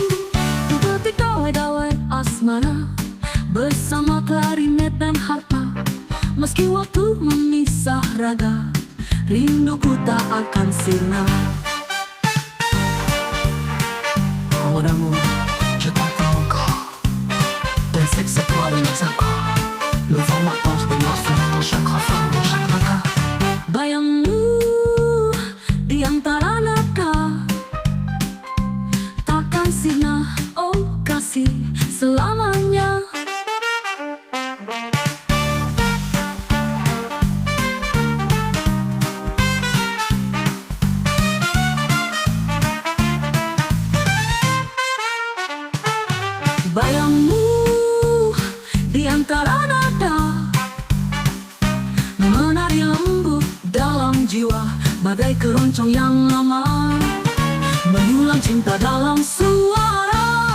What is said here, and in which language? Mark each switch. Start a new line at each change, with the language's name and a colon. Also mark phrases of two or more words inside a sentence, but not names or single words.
Indonesian: Petik dawai-dawai asmara bersama klarinet dan harpa. Meski waktu memisah raga, rinduku tak akan sirna. Padamu jatuh engkau dan seksa tua dengan sangka.
French: Le vent m'apporte des morceaux dans chaque rafale, dans chaque nada.
Indonesian: Bayangmu di antara nada, takkan sirna, oh kasih selamanya. Bayangmu di antara nada, menari lembut dalam jiwa, bagai keroncong yang lama menyulam cinta dalam suara.